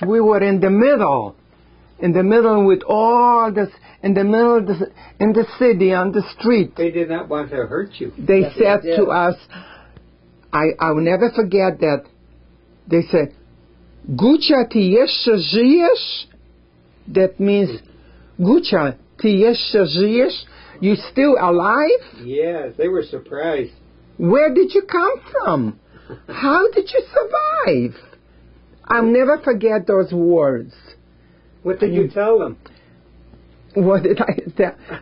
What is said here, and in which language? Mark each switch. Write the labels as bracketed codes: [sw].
[en] We were in the middle with all this, in the city, on the street. They did not want to hurt you. They said to us, I will never forget that. They said, [pl] "Gucia, ty jeszcze żyjesz?" [en] That means, [pl] "Gucia, ty jeszcze żyjesz? [en] You still alive?" Yes, they were surprised. Where did you come from? How did you survive? I'll never forget those words. What did you tell them? What did I tell?